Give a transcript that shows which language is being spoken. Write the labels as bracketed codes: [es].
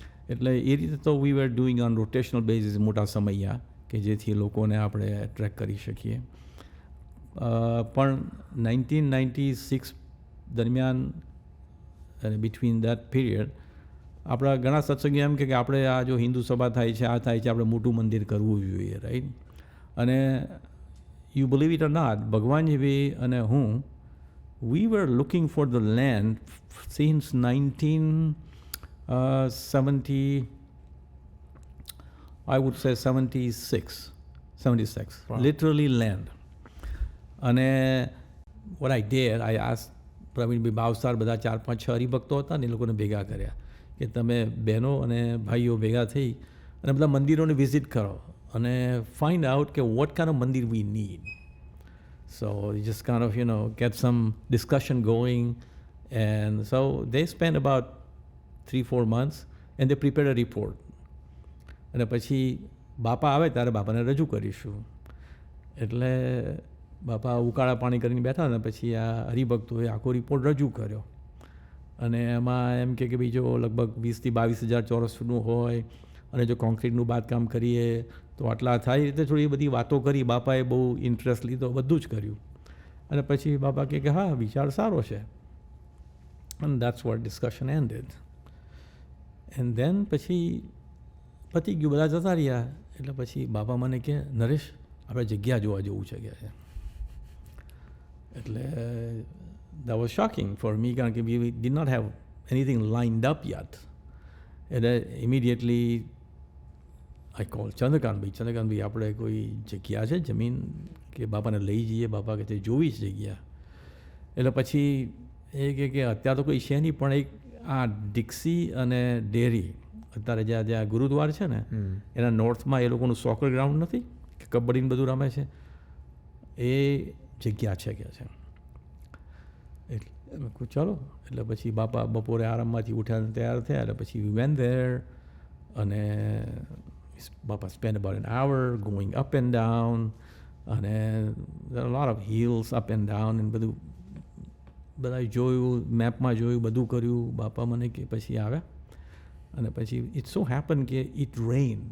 [gu] એટલે એ રીતે તો [en] we were doing on rotational basis [gu] મોટા સમયા કે જેથી લોકોને આપણે એટ્રેક્ટ કરી શકીએ. પણ 1996 દરમિયાન અને [en] between that period [gu] આપણા ઘણા સત્સંગીઓ એમ કે આપણે આ જો હિન્દુ સભા થાય છે, આ થાય છે, આપણે મોટું મંદિર કરવું જોઈએ, રાઈટ? [en] અને you believe it or not, [gu] Bhagwanji અને હું [en] we were looking for the land since 1970, I would say 76, wow. Literally land. And what I did, I asked [gu] Pravinbhai Bhavsar, બધા 4-5-6 હરિભક્તો હતા ને એ લોકોને ભેગા કર્યા કે તમે બહેનો અને ભાઈઓ ભેગા થઈ અને બધા મંદિરોને વિઝિટ કરો અને [en] find out [gu] કે [en] What kind of mandir we need. So you just kind of, get some discussion going. And so they spent about 3-4 months and they prepared a report. [gu] અને પછી બાપા આવે ત્યારે બાપાને રજૂ કરીશું. એટલે બાપા ઉકાળા પાણી કરીને બેઠા ને પછી આ હરિભક્તોએ આખો રિપોર્ટ રજૂ કર્યો. અને એમાં એમ કે બીજો લગભગ 20,000-22,000 ચોરસ ફૂટનું હોય અને જો કોન્ક્રીટનું બાંધકામ કરીએ તો આટલા થાય. રીતે થોડી બધી વાતો કરી, બાપાએ બહુ ઇન્ટરેસ્ટ લીધો, બધું જ કર્યું. અને પછી બાપા કહે કે હા વિચાર સારો છે. [en] and that's what discussion ended. and then [gu] પછી પતી ગયું, બધા જતા રહ્યા. એટલે પછી બાપા મને કહે નરેશ આપણે જગ્યા જોવા જેવું છે કે. એટલે [en] that was shocking for me [gu] કારણ કે [en] we did not have anything lined up yet. and immediately I called [gu] Chandrakantbhai, આપણે કોઈ જગ્યા છે જમીન કે બાપાને લઈ જઈએ? બાપા કે જોવી જ જગ્યા. એટલે પછી એ કે અત્યારે તો કોઈ છે નહીં, પણ એક આ ડિક્સી અને ડેરી અત્યારે જ્યાં ગુરુદ્વાર છે ને એના નોર્થમાં એ લોકોનું સોકર ગ્રાઉન્ડ નથી કે કબડ્ડીને બધું રમે છે, એ જગ્યા છે કે છે. એટલે ચાલો. એટલે પછી બાપા બપોરે આરામમાંથી ઉઠ્યા તૈયાર થયા. એટલે પછી [en] we went there અને Baba spent about an hour going up and down, and there are a lot of hills up and down, and [gu] બધું બધા જોયું, મેપમાં જોયું, બધું કર્યું. બાપા મને કે પછી આવ્યા અને પછી [en] it so happened [gu] કે [en] it rained.